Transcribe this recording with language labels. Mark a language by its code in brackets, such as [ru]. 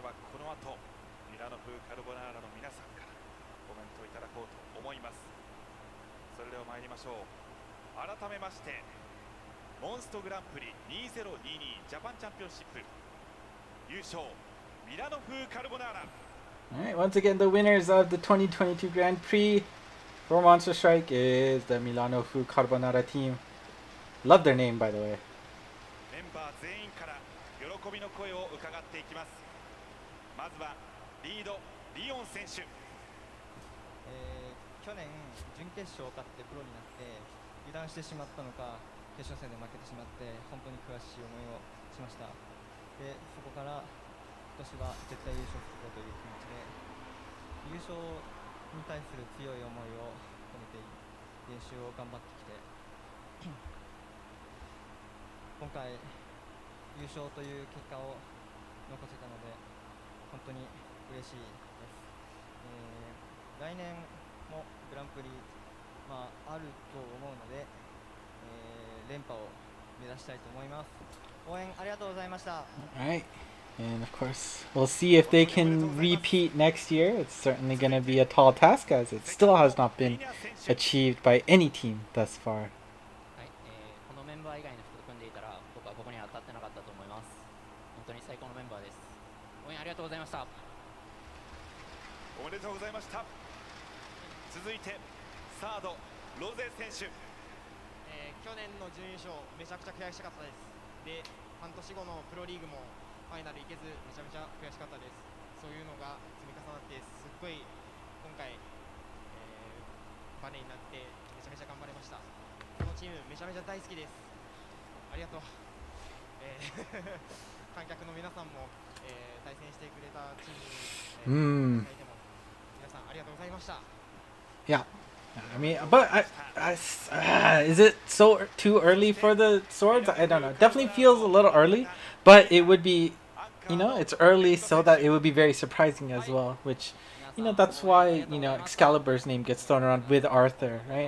[ja] この後ミラノ風カルボナーラの皆さんからコメントいただこうと思います。それでは参りましょう。改めましてモンストグランプリ2022ジャパンチャンピオンシップ優勝ミラノ風カルボナーラ。 [en] Alright, once again, the winners of the 2022 Grand Prix for Monster Strike is the Milano Fu Carbonara team. Love their name, by the way. [ja] メンバー全員から喜びの声を伺っていきます。まずはリードリオン選手。去年準決勝を勝ってプロになって油断してしまったのか決勝戦で負けてしまって本当に悔しい思いをしました。でそこから今年は絶対優勝するぞという気持ちで優勝に対する強い思いを込めて練習を頑張ってきて今回優勝という結果を残せたので本当に嬉しいです。来年もグランプリ、あると思うので、連覇を目指したいと思います。応援ありがとうございました。 [en] Alright, and of course, we'll see if they can repeat next year. It's certainly going to be a tall task, as it still has not been achieved by any team thus far. [ja] はい、このメンバー以外の人と組んでいたら僕はここには当たってなかったと思います。本当に最高のメンバーです。応援ありがとうございました。おめでとうございました。続いてサードロゼ選手。去年の準優勝めちゃくちゃ悔しかったです。で半年後のプロリーグもファイナル行けずめちゃめちゃ悔しかったです。そういうのが積み重なってすっごい今回、バネになってめちゃめちゃ頑張れました。このチームめちゃめちゃ大好きです。ありがとう。観客の皆さんも、対戦してくれたチームに、皆さんありがとうございました。 [en] Yeah. I mean, but is it so too early for the swords? I don't know. It definitely feels a little early, but it would be, it's early so that it would be very surprising as well, which, that's why, Excalibur's name gets thrown around with Arthur, right?